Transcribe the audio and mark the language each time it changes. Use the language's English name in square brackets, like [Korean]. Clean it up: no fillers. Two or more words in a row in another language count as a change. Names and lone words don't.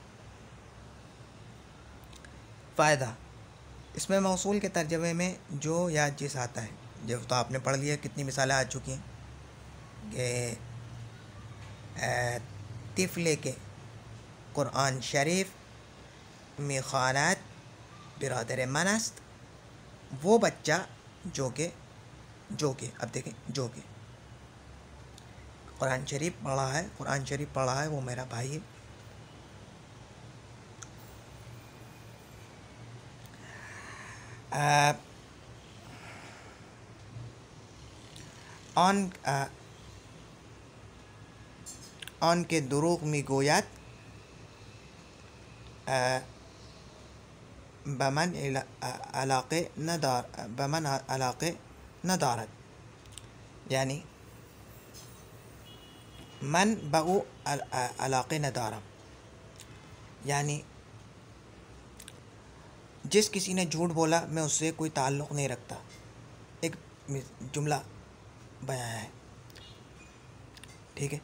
[Hindi] फ़ायदा, इसमें मौसूल के तर्जमे में जो या जिस आता है, जो तो आपने पढ़ लिया, कितनी मिसालें आ चुकी हैं कि [Persian] طفلی که قرآن شریف میخواند برادر من است, [Hindi] वो बच्चा जो के अब देखें, जो के कुरान शरीफ पढ़ा है वो मेरा भाई है. [Persian] آن که دروغ میگوید به من علاقه ندارد. [Hindi] यानी [Persian] من به او علاقه ندارم, [Hindi] यानी जिस किसी ने झूठ बोला मैं उससे कोई ताल्लुक़ नहीं रखता. एक जुमला बयां है, ठीक है.